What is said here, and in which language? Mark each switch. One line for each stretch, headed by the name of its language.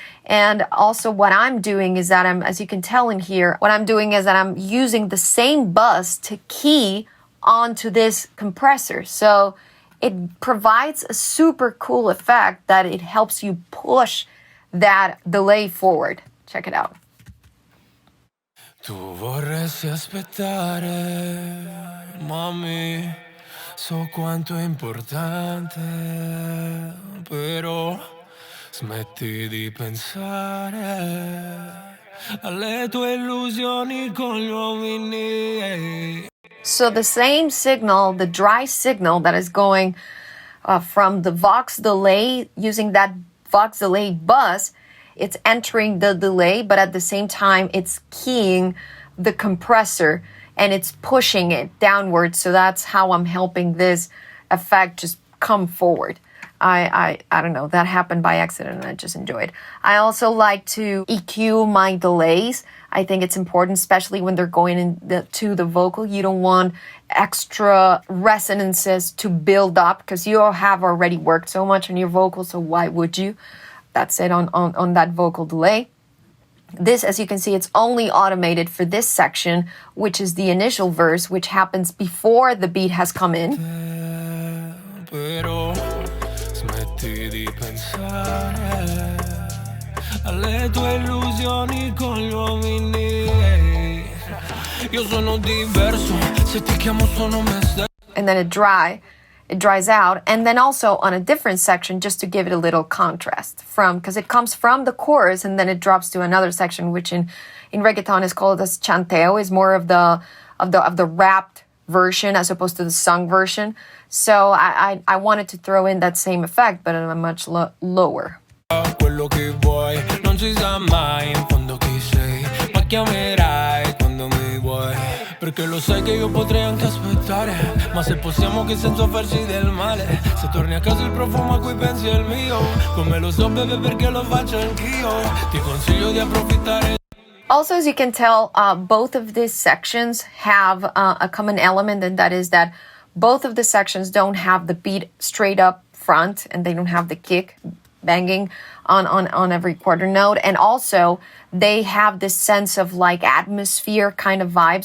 English: And also what I'm doing is that as you can tell in here, what I'm doing is that I'm using the same bus to key onto this compressor. So it provides a super cool effect that it helps you push that delay forward. Check it out.
Italian: Tu vorresti aspettare, mami, so quanto è importante, però smetti di pensare alle tue illusioni con gli uomini.
English: So the same signal, the dry signal that is going from the Vox delay, using that Vox delay bus, it's entering the delay, but at the same time, it's keying the compressor and it's pushing it downwards. So that's how I'm helping this effect just come forward. I don't know, that happened by accident and I just enjoy it. I also like to EQ my delays. I think it's important, especially when they're going to the vocal. You don't want extra resonances to build up because you have already worked so much on your vocal, so why would you? That's it on that vocal delay. This, as you can see, it's only automated for this section, which is the initial verse, which happens before the beat has come in.
Italian: Smetti di pensare alle tue illusioni con gli uomini. Io sono diverso, se ti chiamo sono me stesso.
English: And then it dries out. And then also on a different section, just to give it a little contrast because it comes from the chorus and then it drops to another section, which in reggaeton is called as chanteo, is more of the rapped version as opposed to the sung version. So I wanted to throw in that same effect, but at a much lower.
Italian: Quello che vuoi, non si sa mai in fondo chi sei, ma chiamerai quando mi vuoi, perché lo sai che io potrei anche aspettare, ma se possiamo che senza farci del male, se torni a casa il profumo a cui pensi è il mio, come lo so bebe perché lo faccio anch'io, ti consiglio di approfittare.
English: Also, as you can tell, both of these sections have a common element, and that is that both of the sections don't have the beat straight up front, and they don't have the kick banging on every quarter note. And also, they have this sense of like atmosphere kind of vibe.